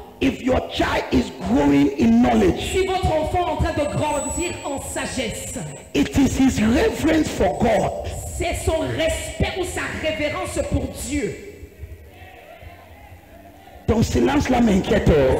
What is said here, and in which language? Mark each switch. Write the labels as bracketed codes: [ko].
[en] if your child is growing in knowledge. [fr] si votre enfant est en train de grandir en sagesse. [en] It is his reverence for God. [fr] C'est son respect ou sa révérence pour Dieu. Ton silence là m'inquiète.